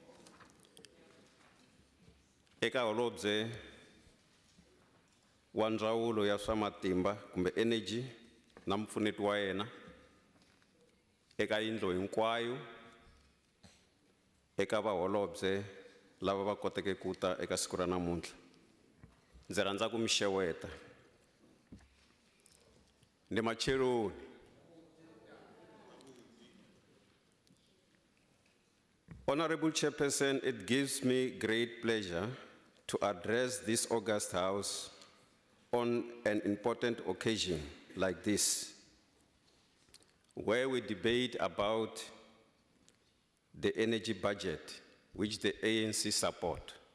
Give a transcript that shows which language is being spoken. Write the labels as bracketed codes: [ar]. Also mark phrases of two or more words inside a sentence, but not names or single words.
[ts] Eka holobye wa ndzawulo ya swa matimba kumbe energy na mpfuneti wa yena, eka yindlo hinkwayo, eka vaholobye lava va koteke ku ta eka siku ra namuntlha. Ndzi rhandza ku mi xeweta. Ndimacheloni. [en] Honorable Chairperson, it gives me great pleasure to address this august house on an important occasion like this, where we debate about the energy budget which the ANC support.